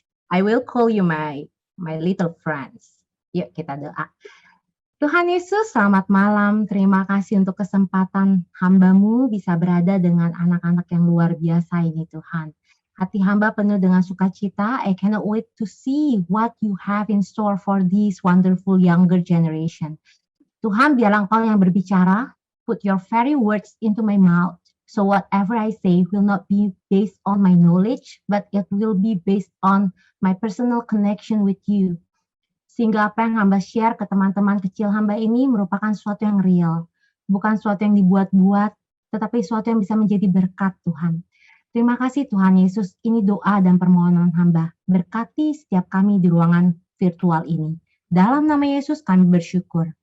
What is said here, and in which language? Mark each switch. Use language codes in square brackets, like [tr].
[en] I will call you my little friends. [id] Yuk kita doa. Tuhan Yesus, selamat malam. Terima kasih untuk kesempatan hamba-Mu bisa berada dengan anak-anak yang luar biasa ini Tuhan. Hati hamba penuh dengan sukacita. [en] I cannot wait to see what you have in store for this wonderful younger generation. [id] Tuhan, biarlah Engkau yang berbicara. [en] Put your very words into my mouth. So whatever I say will not be based on my knowledge, but it will be based on my personal connection with you. [id] Sehingga apa yang hamba share ke teman-teman kecil hamba ini merupakan sesuatu yang real. Bukan sesuatu yang dibuat-buat, tetapi sesuatu yang bisa menjadi berkat Tuhan. Terima kasih Tuhan Yesus, ini doa dan permohonan hamba. Berkati setiap kami di ruangan virtual ini. Dalam nama Yesus kami bersyukur.